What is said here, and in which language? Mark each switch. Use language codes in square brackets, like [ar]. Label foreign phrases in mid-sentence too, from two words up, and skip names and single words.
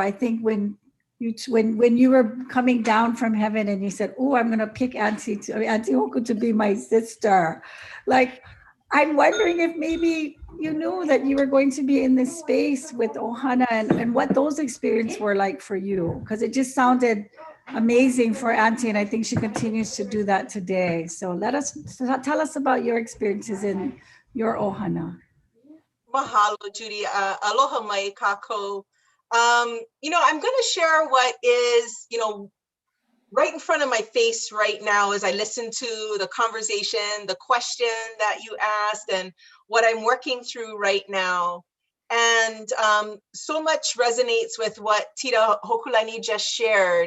[en] I think when you were coming down from heaven and you said, "Oh, I'm going to pick Auntie Hoku to be my sister," like I'm wondering if maybe you knew that you were going to be in this space with ʻOhana and what those experiences were like for you, because it just sounded amazing for Auntie, and I think she continues to do that today. So tell us about your experiences in your ʻOhana. Mahalo, Judy. [haw] Aloha mai kākou. [en] You know, I'm going to share what is, you know, right in front of my face right now as I listen to the conversation, the question that you asked, and what I'm working through right now. And so much resonates with what Tita Hōkūlani just shared.